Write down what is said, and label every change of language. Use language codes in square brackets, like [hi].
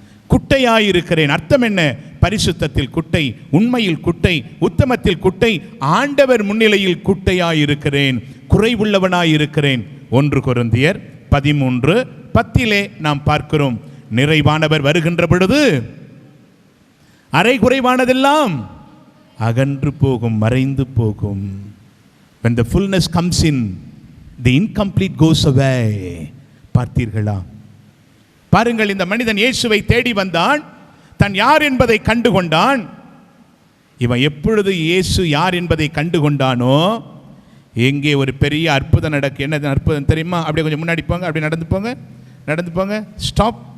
[ta] குட்டையாயிருக்கிறேன், அர்த்தம் என்ன? பரிசுத்தத்தில் குட்டை, உண்மையில் குட்டை, உத்தமத்தில் குட்டை, ஆண்டவர் முன்னிலையில் குட்டையாயிருக்கிறேன், குறைவுள்ளவனாயிருக்கிறேன். 1 கொரிந்தியர் 13:10 நாம் பார்க்கிறோம். நிறைவானவர் வருகின்ற பொழுது அரை குறைவானதெல்லாம் அகன்று போகும், மறைந்து போகும். [en] when the fullness comes in, the incomplete goes away. [ta] பார்த்தீர்களா? பாருங்கள், இந்த மனிதன் இயேசுவை தேடி வந்தான், தன் யார் என்பதை கண்டுகொண்டான். இவன் எப்பொழுது இயேசு யார் என்பதை கண்டுகொண்டானோ, எங்கே ஒரு பெரிய அற்புதம் நடக்கு. என்ன அற்புதம் தெரியுமா? அப்படியே கொஞ்சம் முன்னாடி போங்க, அப்படி நடந்து போங்க, ஸ்டாப்.